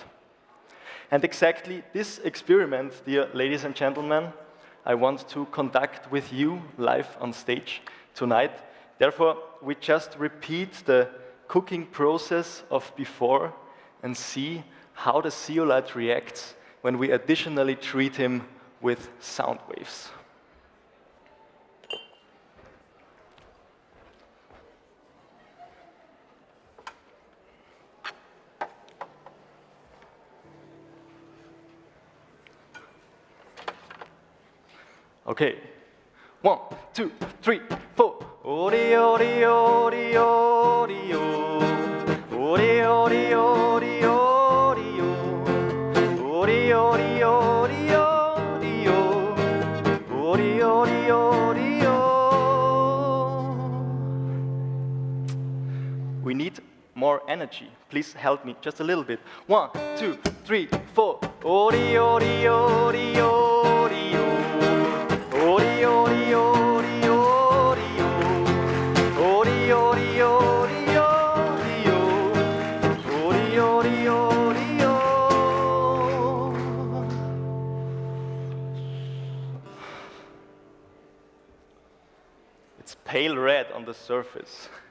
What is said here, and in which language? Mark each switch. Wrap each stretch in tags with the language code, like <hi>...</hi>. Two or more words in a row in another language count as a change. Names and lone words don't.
<en>And exactly this experiment, dear ladies and gentlemen, I want to conduct with you live on stage tonight. Therefore, we just repeat the cooking process of before and see how the zeolite reacts when we additionally treat him with sound waves. Okay, 1, 2, 3, 4. Ori, ori, ori, ori, ori, ori, ori, ori, ori, ori, ori, ori, ori, ori, ori. We need more energy. Please help me just a little bit. 1, 2, 3, 4. Ori, ori, ori, ori, ori, ori, ori, ori, ori, ori, ori, ori, ori, ori, It's pale red on the surface.</en>